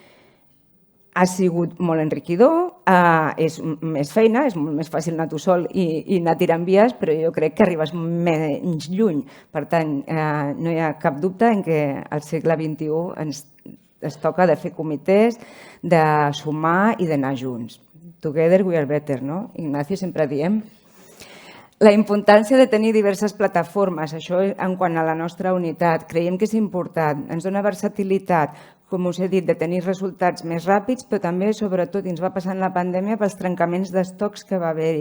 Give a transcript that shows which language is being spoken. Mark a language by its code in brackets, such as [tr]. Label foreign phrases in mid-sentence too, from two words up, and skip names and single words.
[ca] Ha sigut molt enriquidor, és més feina, és molt més fàcil anar tu sol i anar tirant vies, però jo crec que arribes menys lluny. Per tant, no hi ha cap dubte en què al segle XXI ens toca de fer comitès, de sumar i d'anar junts. [en] Together we are better, [ca] no? Ignacio, sempre diem. La importància de tenir diverses plataformes, això en quant a la nostra unitat, creiem que és important, ens dona versatilitat, com us he dit, de tenir resultats més ràpids, però també, sobretot, ens va passar en la pandèmia pels trencaments d'estocs que va haver-hi.